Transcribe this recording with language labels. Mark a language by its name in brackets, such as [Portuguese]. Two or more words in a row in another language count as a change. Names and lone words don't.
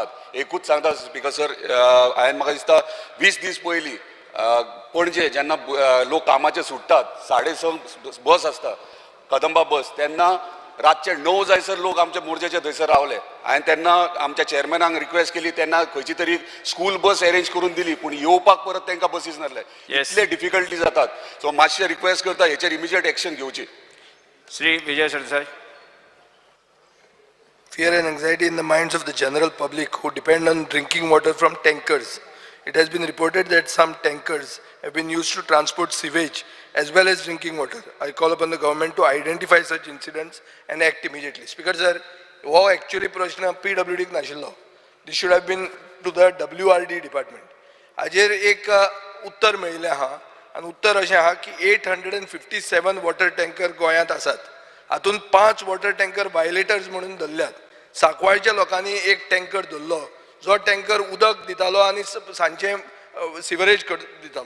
[Konkani] एकूच सांगता [English] Speaker sir, [Konkani] हांवें म्हाका दिसता 20 दीस पयलीं पणजे जेन्ना लोक कामाचे सुट्टात 6:30 बस आसता कदंबा बस, तेन्ना रातचे 9 जायसर लोक आमच्या मोरजेचे थंयसर रावले. हांवें तेन्ना आमच्या चेअरमॅनाक रिक्वेस्ट केली, तेन्ना खंयची तरी [English] school bus arrange [Konkani] करून दिली, पूण येवपाक परत तांकां बसीस नासले. इतले डिफिकल्टी जातात. सो मातशें रिक्वेस्ट करता हेचेर [English] immediate action [Konkani] घेवची. श्री विजय सरदेसाई. [English] Fear and anxiety in the minds of the general public who depend on drinking water from tankers. It has been reported that some tankers have been used to transport sewage as well as drinking water. I call upon the government to identify such incidents and act immediately. Speaker sir, [Konkani] wo actually प्रश्न PWD क नाशिल्लो. [English] This should have been to the WRD department. [Konkani] हाजेर एक उत्तर मेळिल्लें आहा आनी उत्तर अशें आहा की 857 [English] water tanker [Konkani] गोंयांत आसात. हातूंत 5 [English] water tanker violators [Konkani] म्हणून धरल्यात. सांकवाळच्या लोकांनी एक टँकर धरलो जो टँकर उदक दितालो आनी सांजचे सिवरेज दितालो.